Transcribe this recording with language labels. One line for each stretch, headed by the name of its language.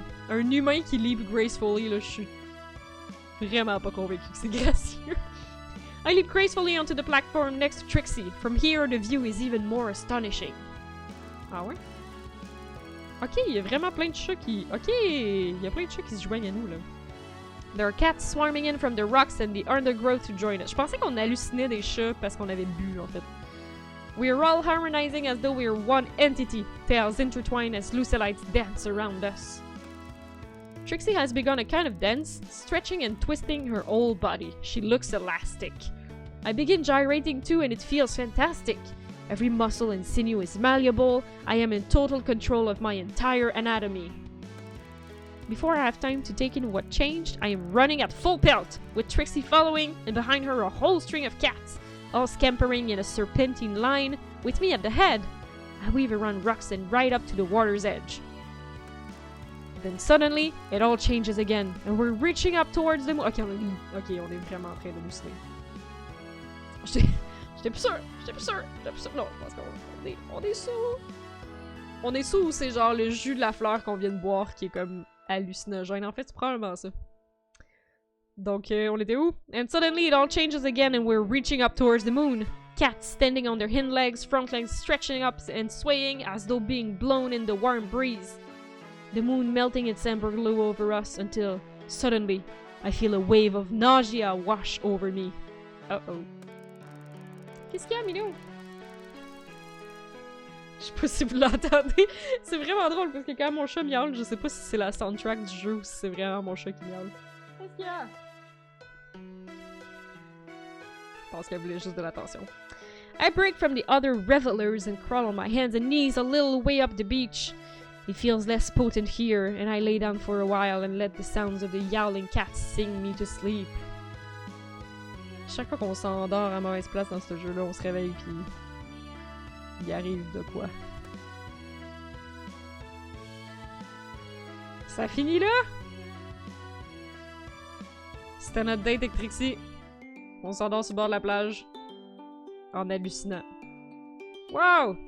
French: un humain qui
English: leap gracefully,
French: là, je suis vraiment pas convaincu que c'est gracieux.
English: I leap gracefully onto the platform next to Trixie. From here, the view is even more astonishing.
French: Ah ouais? Ok, il y a vraiment plein de chats qui... Ok, il y a plein de chats qui se joignent à nous, là.
English: There are cats swarming in from the rocks and the undergrowth to join us.
French: Je pensais qu'on hallucinait des chats parce qu'on avait bu, en fait.
English: We are all harmonizing as though we are one entity. Tails intertwine as Lucelites dance around us. Trixie has begun a kind of dance, stretching and twisting her whole body. She looks elastic. I begin gyrating too and it feels fantastic. Every muscle and sinew is malleable. I am in total control of my entire anatomy. Before I have time to take in what changed, I am running at full pelt, with Trixie following, and behind her a whole string of cats, all scampering in a serpentine line, with me at the head. I weave around rocks and right up to the water's edge. Then suddenly, it all changes again, and we're reaching up towards the moon.
French: Ok, on est vraiment en train de halluciner. J'étais plus sûr. Non, je pense qu'on est sous. On est sous, c'est genre le jus de la fleur qu'on vient de boire qui est comme hallucinogène. En fait, c'est probablement ça. Donc, on était où?
English: And suddenly it all changes again and we're reaching up towards the moon. Cats standing on their hind legs, front legs stretching up and swaying as though being blown in the warm breeze. The moon melting its amber glow over us until, suddenly, I feel a wave of nausea wash over me.
French: Uh-oh. Qu'est-ce qu'il y a, Minou? Je sais pas si vous l'entendez. C'est vraiment drôle parce que quand mon chat miaule, je sais pas si c'est la soundtrack du jeu ou si c'est vraiment mon chat qui miaule. Qu'est-ce qu'il y a? Je pense qu'elle voulait juste de l'attention.
English: I break from the other revelers and crawl on my hands and knees a little way up the beach. It feels less potent here, and I lay down for a while and let the sounds of the yowling cats sing me to sleep.
French: Chaque fois qu'on s'endort à mauvaise place dans ce jeu-là, on se réveille puis il arrive de quoi. Ça finit là? C'était notre date avec Trixie. On s'endort sur le bord de la plage en hallucinant. Wow!